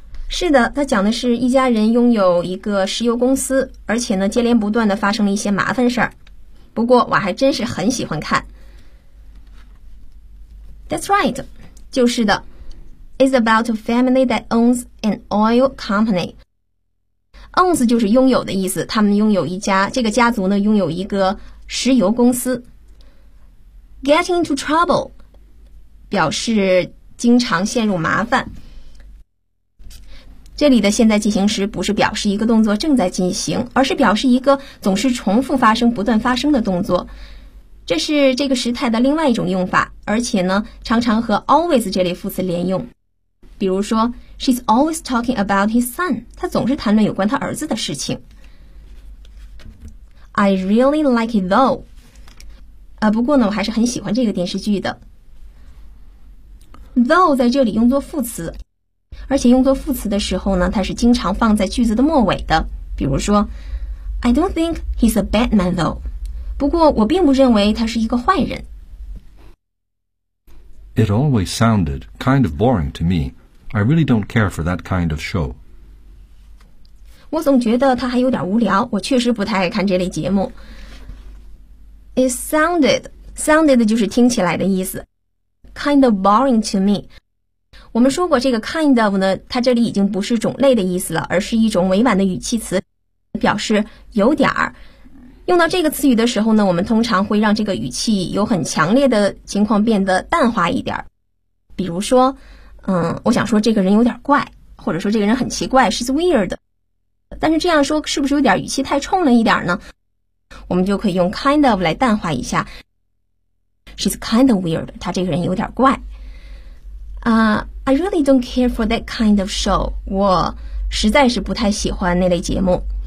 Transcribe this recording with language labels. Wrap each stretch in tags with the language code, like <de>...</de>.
<zh>是的，他讲的是一家人拥有一个石油公司，而且呢，接连不断地发生了一些麻烦事儿。不过，我还真是很喜欢看。</zh> <en>That's right.</en> <zh>就是的。</zh> <en>It's about a family that owns an oil company.</en> <zh>Owns 就是拥有的意思，他们拥有一家，这个家族呢拥有一个石油公司。</zh> <en>Get into trouble</en> <zh>表示经常陷入麻烦。这里的现在进行时不是表示一个动作正在进行，而是表示一个总是重复发生、不断发生的动作。这是这个时态的另外一种用法，而且呢，常常和 always 这类副词连用。比如说</zh> <en>，She's always talking about his son.</en> <zh>她总是谈论有关她儿子的事情。</zh> <en>I really like it though.</en> <zh>不过呢，我还是很喜欢这个电视剧的。Though 在这里用作副词，而且用作副词的时候呢，它是经常放在句子的末尾的。比如说</zh> <en>，I don't think he's a bad man though.</en> <zh>不过我并不认为他是一个坏人。</zh> <en>It always sounded kind of boring to me. I really don't care for that kind of show.</en> <zh>我总觉得它还有点无聊，我确实不太爱看这类节目。</zh> <en>It sounded</en> <zh>就是听起来的意思。</zh> <en>Kind of boring to me.</en> <zh>我们说过这个 kind of 呢，它这里已经不是种类的意思了，而是一种委婉的语气词，表示有点儿。用到这个词语的时候呢，我们通常会让这个语气有很强烈的情况变得淡化一点。比如说，我想说这个人有点怪，或者说这个人很奇怪 ，</zh> <en>she's weird。</en> <zh>但是这样说是不是有点语气太冲了一点呢？我们就可以用 kind of 来淡化一下。</zh> <en>She's kind of weird.</en> <zh>她这个人有点怪。</zh> <en>I really don't care for that kind of show.</en> <zh>我实在是不太喜欢那类节目。</zh>